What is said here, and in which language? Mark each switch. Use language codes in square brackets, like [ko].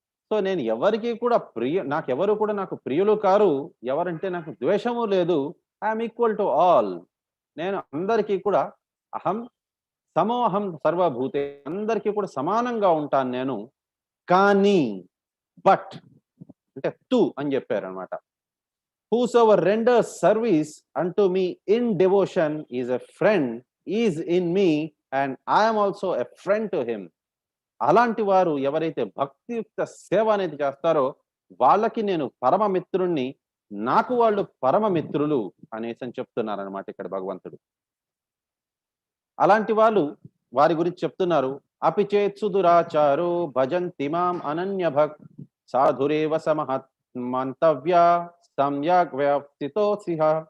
[te] So నేను ఎవరికి కూడా నాకెవరు కూడా నాకు ప్రియులు కారు, ఎవరంటే నాకు ద్వేషము లేదు. [en] I'm equal to all. [te] నేను అందరికీ కూడా [sa] అహం సమోహం సర్వభూతే [te] అందరికీ కూడా సమానంగా ఉంటాను నేను. కానీ బట్ అంటే టు అని చెప్పారనమాట. [en] Whosoever renders service unto me in devotion is a friend, is in me, and I am also a friend to him. [te] అలాంటి వారు ఎవరైతే భక్తియుక్త సేవ అనేది చేస్తారో వాళ్ళకి నేను పరమ మిత్రుణ్ణి, నాకు వాళ్ళు పరమ మిత్రులు అనేసి అని చెప్తున్నారనమాట ఇక్కడ భగవంతుడు. అలాంటి వాళ్ళు వారి గురించి చెప్తున్నారు. [sa] అపి చేత్ సుదురాచారో భజంతి మాం అనన్య భక్ సాధురేవ సమహత్ మంతవ్య సమ్యక్ వ్యక్తితోసిహ.